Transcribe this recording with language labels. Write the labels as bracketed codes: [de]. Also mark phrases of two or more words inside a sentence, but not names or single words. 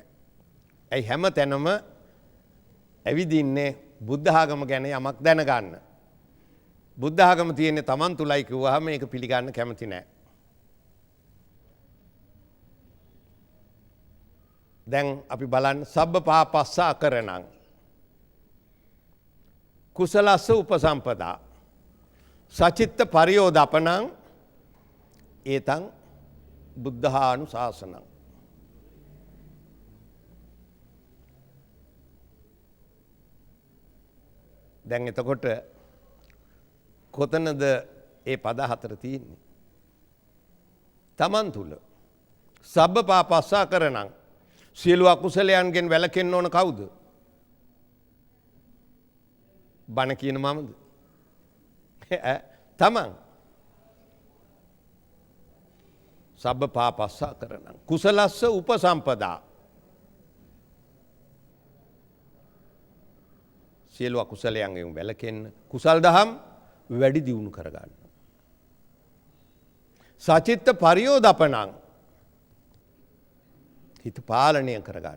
[si] ඇයි හැම තැනම ඇවිදින්නේ බුද්ධ ආගම ගැන යමක් දැනගන්න. බුද්ධ ආගම තියෙන්නේ Taman තුලයි කිව්වහම ඒක පිළිගන්න කැමති නැහැ. දැන් අපි බලන්න [pi] සබ්බ පාපස්ස අකරණං කුසලස්ස උපසම්පදා සචිත්ත පරියෝදපනං ඒතං බුද්ධානුශාසනං. [si] දැන් එතකොට කොතනද ඒ පද හතර තියෙන්නේ? Taman තුල. [pi] සබ්බ පාපස්ස අකරණං [si] සියලු අකුසලයන්ගෙන් වැළකෙන්න ඕන කවුද? බණ කියන මමද? තමන්. [pi] සබ්බ පාපස්ස අකරණං කුසලස්ස උපසම්පදා [si] සියලු අකුසලයන්ගෙන් වැළකෙන්න කුසල් දහම් වැඩි දියුණු කරගන්න. [pi] සචිත්ත පරියෝදපනං [si] හිත පාලනය කරගන්න.